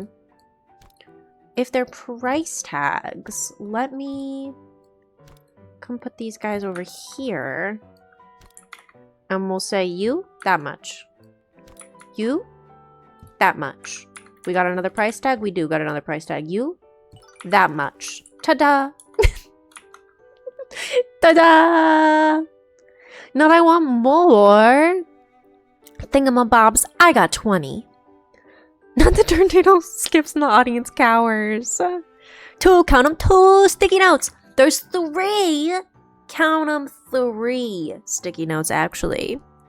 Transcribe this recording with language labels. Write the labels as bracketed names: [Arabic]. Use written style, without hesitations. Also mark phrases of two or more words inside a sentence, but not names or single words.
[English] If they're price tags, let me come put these guys over here. And we'll say you, that much. You, that much. We got another price tag? We do got another price tag. You, that much. Ta-da! Ta-da! Now I want more. Thingamabobs, I got 20. Not the turntable skips and the audience cowers. 2, count them, 2 sticky notes. There's 3. Count them, 3 sticky notes, actually.